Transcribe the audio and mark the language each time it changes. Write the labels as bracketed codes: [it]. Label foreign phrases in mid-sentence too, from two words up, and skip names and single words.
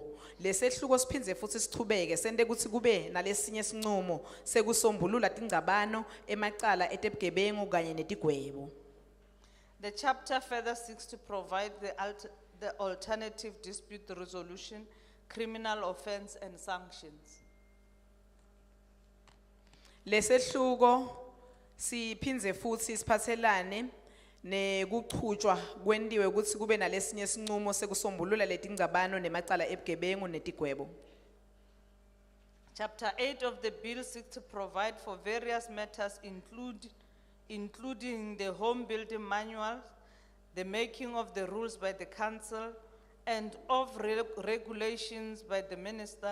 [ss] Lesehluko siphindze futhi sichubeke sente kutsi kube nalesinye sinqumo sekusombulula tingcabano emacala etebugebengu kanye netigwebo. [en] The chapter further seeks to provide the alternative dispute resolution, criminal offense and sanctions. [ss] Lesehluko siphindze futhi siphathelane nekuchutjwa kwentiwe ukuthi kube nalesinye sinqumo sekusombulula letingcabano nemacala ebugebengu netigwebo. [en] Chapter 8 of the bill seeks to provide for various matters including the home building manual, the making of the rules by the council and of regulations by the minister,